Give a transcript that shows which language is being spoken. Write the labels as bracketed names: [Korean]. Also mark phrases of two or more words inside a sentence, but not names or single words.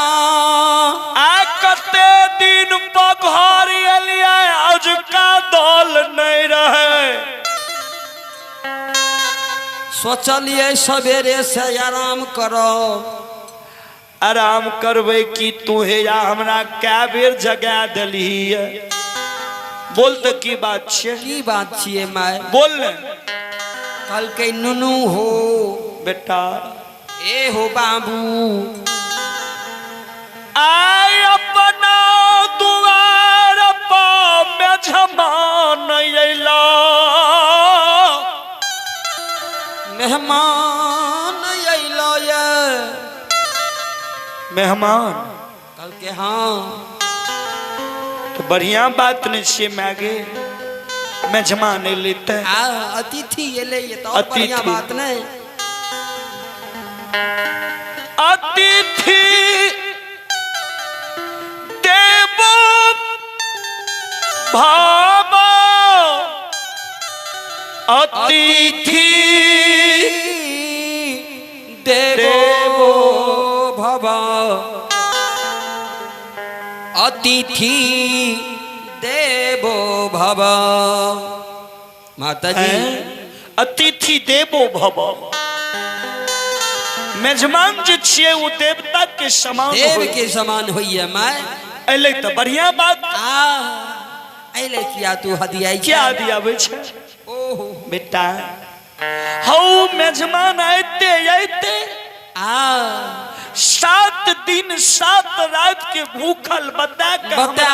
[Angika] आ कते दिन पर घर एलियै अजुका दल नहीं रहे सोचलिए सवेरे से आराम करो आराम करबै कि तू हे या हमरा कै बेर जगा देली बोल तो की बात छे की बात छिए माय बोल कल के नुनू हो बेटा ए हो बाबू आय अपना दुआर पर मेहमान अइला मेहमान अइला ये मेहमान कल के हाँ तो बढ़िया बात नहीं छे मैगे मेहमान लेते अतिथि एले ये तो बढ़िया बात नहीं [Sanskrit] अतिथि देवो भव अतिथि देवो भव अतिथि देवो भव माता जी अतिथि देवो भव [Angika] मेजमान जो छिए वो देवता के समान देव के समान होइए माय अले तो बढ़िया बात अले किया तू हदिया [Hindi] क्या दिया बेटा [Angika] ओहो बेटा हौ मेजमान आते आते 7 दिन 7 रात के भूखल बता